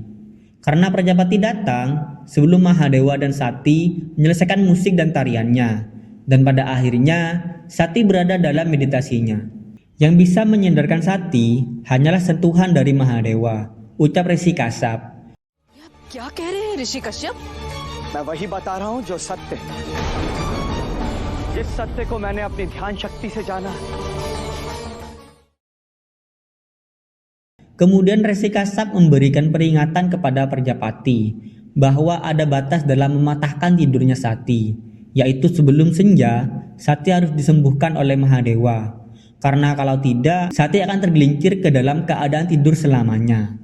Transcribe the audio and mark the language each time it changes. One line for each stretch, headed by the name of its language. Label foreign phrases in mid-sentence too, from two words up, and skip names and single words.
Indonesian: Karena Prajapati datang sebelum Mahadewa dan Sakti menyelesaikan musik dan tariannya, dan pada akhirnya Sakti berada dalam meditasinya. Yang bisa menyandarkan Sakti hanyalah sentuhan dari Mahadewa, ucap Resi Kasab.
Hindi: क्या कह रहे हैं ऋषि कश्यप? मैं वही बता रहा हूँ जो सत्य है। जिस सत्य को मैंने अपनी ध्यान शक्ति से जाना।
Indonesian: Kemudian Resi Kasab memberikan peringatan kepada Perjapati bahwa ada batas dalam mematahkan tidurnya Sakti, yaitu sebelum senja Sakti harus disembuhkan oleh Mahadewa, karena kalau tidak Sakti akan tergelincir ke dalam keadaan tidur selamanya.